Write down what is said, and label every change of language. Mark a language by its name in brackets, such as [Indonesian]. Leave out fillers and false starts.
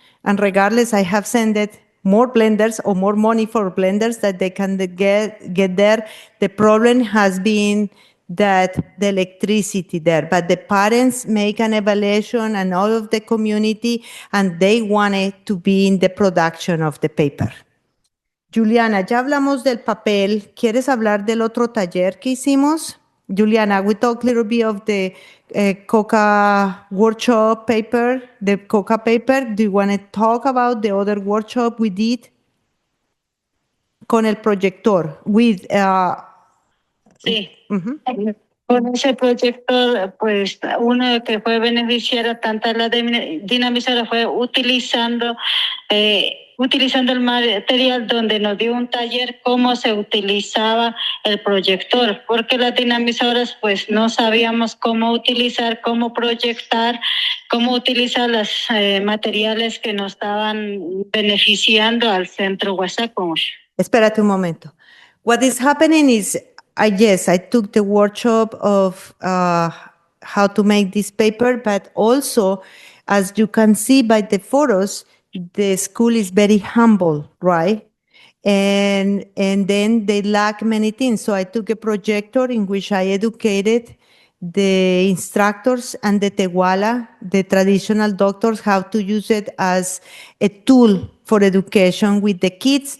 [English] And regardless, I have sent it more blenders or more money for blenders that they can get there. The problem has been that the electricity there, but the parents make an evaluation and all of the community, and they wanted to be in the production of the paper. [Spanish] Juliana, ya hablamos del papel. ¿Quieres hablar del otro taller que hicimos? [English] Juliana, we talked a little bit of the Coca workshop paper, the Coca paper. Do you want to talk about the other workshop we did? [Spanish] Con el proyector, with... Sí. Con ese proyecto, pues uno que fue beneficiario tanto la dinamizadora fue utilizando el material, donde nos dio un taller cómo se utilizaba el proyector, porque las dinamizadoras pues no sabíamos cómo utilizar, cómo proyectar, cómo utilizar los materiales que nos estaban beneficiando al centro Huasaco. Espérate un momento. [English] What is happening is, I took the workshop of how to make this paper, but also, as you can see by the photos, the school is very humble, right? And then they lack many things. So I took a projector in which I educated the instructors and the Teguala, the traditional doctors, how to use it as a tool for education with the kids.